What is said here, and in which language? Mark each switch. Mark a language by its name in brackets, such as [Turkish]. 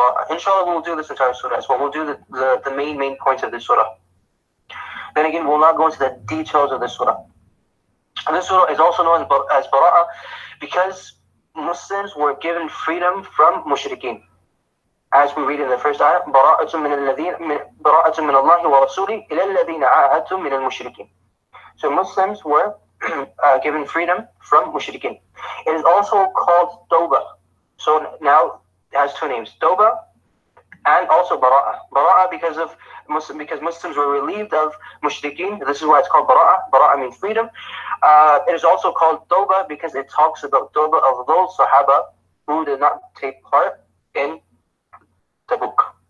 [English] Inshallah, we'll do this entire surah as well. We'll do the main points of this surah. Then again, we'll not go into the details of this surah. And this surah is also known as Bara'ah because Muslims were given freedom from mushrikeen. As we read in the first ayah, [Arabic] بَرَاءَةٌ مِّنَ اللَّهِ وَرَسُولِهِ إِلَى الَّذِينَ عَاهَدتُم مِّنَ الْمُشْرِكِينَ. [English] So Muslims were given freedom from mushrikeen. It is also called Tawbah. So now it has two names, Tawbah and also Bara'ah. Bara'ah because Muslims were relieved of mushrikeen. This is why it's called Bara'ah. Bara'ah means freedom. It is also called Tawbah because it talks about Tawbah of those Sahaba who did not take part in the book.